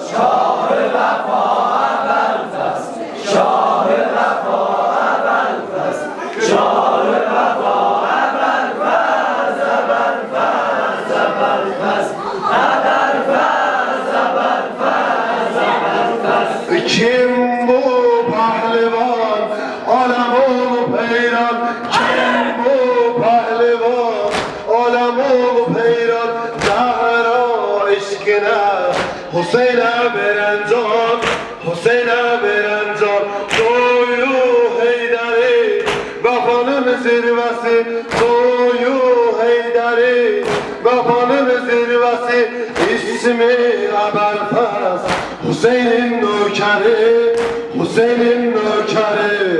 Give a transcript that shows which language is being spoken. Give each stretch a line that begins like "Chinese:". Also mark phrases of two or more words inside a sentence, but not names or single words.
Persian: شاه وفا ابوالفضل شاه وفا ابوالفضل شاه وفا ابوالفضل ابوالفضل ابوالفضل
Azerbaijani: kim bu pehlivan alemul peyran kim bu pehlivan alemul peyran Zahra eşkine Hüseyin'e veren can Hüseyin'e veren can Soyu Heyderi Vefanın zirvesi Soyu Heyderi Vefanın zirvesi İsmi Ebelfez Hüseyin'in nökeri Hüseyin'in nökeri